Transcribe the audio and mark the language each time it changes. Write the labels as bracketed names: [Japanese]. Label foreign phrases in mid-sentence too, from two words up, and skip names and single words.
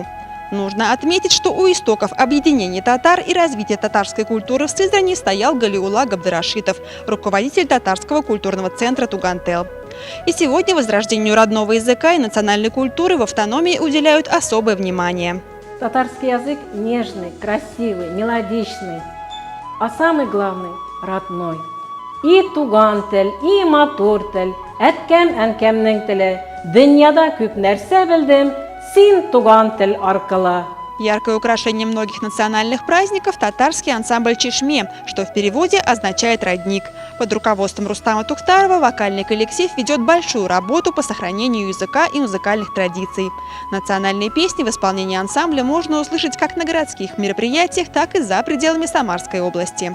[Russian] Нужно отметить, что у истоков объединения татар и развития татарской культуры в Сызрани стоял Галиулла Габдрашитов, руководитель татарского культурного центра «Тугантел». И сегодня возрождению родного языка и национальной культуры в автономии уделяют особое внимание. Татарский язык нежный, красивый, мелодичный, а самый главный – родной. [Tatar] И тугантел, и матуртел, эткем энкемнең теле, дөньяда күп нәрсә белдем, син тугантел аркылы. [Russian] Яркое украшение многих национальных праздников – татарский ансамбль «Чешме», что в переводе означает «родник». Под руководством Рустама Тухтарова вокальный коллектив ведет большую работу по сохранению языка и музыкальных традиций. Национальные песни в исполнении ансамбля можно услышать как на городских мероприятиях, так и за пределами Самарской области.